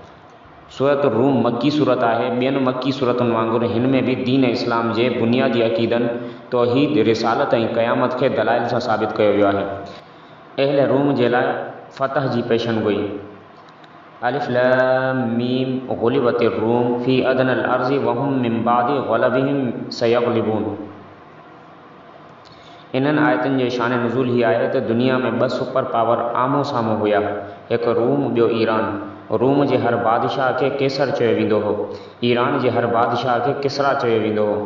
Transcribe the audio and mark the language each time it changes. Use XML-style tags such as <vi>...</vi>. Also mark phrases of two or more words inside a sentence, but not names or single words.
<sd>सूरतुर रूम मक्की सूरत आहे। ॿियनि मक्की सूरतुनि वांगुरु हिन में बि दीन इस्लाम जे बुनियादी अक़ीदनि, तौहीद, रिसालत ऐं क़यामत खे दलाइल सां साबित कयो वियो आहे। अहले रूम जे लाइ फ़तह जी पेशनगोई।</sd> <ar>الم غلبت الروم في أدنى الأرض وهم من بعد غلبهم سيغلبون.</ar> <sd>इन्हनि आयतुनि जे शान नुज़ूल हीअ आहे त दुनिया में 2 सुपर पावर आम्हूं साम्हूं हुया, हिकु रूम, ॿियो ईरान। रूम जे हर बादशाह खे केसर चयो वेंदो हो। ईरान जे हर बादशाह खे किसरा चयो वेंदो हो।</sd>